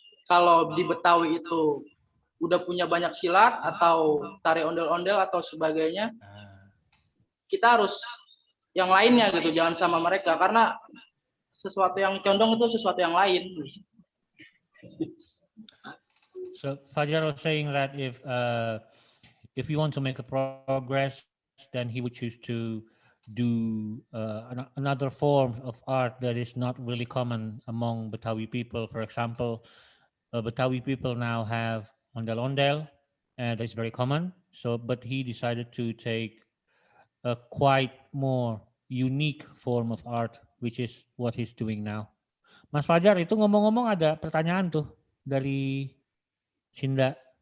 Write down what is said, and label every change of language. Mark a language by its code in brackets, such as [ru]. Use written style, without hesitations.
[id] Kalau di Betawi itu udah punya banyak silat atau tari ondel-ondel atau sebagainya, kita harus yang lainnya gitu, jangan sama mereka, karena sesuatu yang condong itu sesuatu yang lain. [en] So Fajar was saying that if you want to make a progress, then he would choose to do another form of art that is not really common among Betawi people. For example, Betawi people now have ondel-ondel, and that's very common. So, but he decided to take a quite more unique form of art, which is what he's doing now. [id] Mas Fajar, itu ngomong-ngomong ada pertanyaan tuh dari Sinda.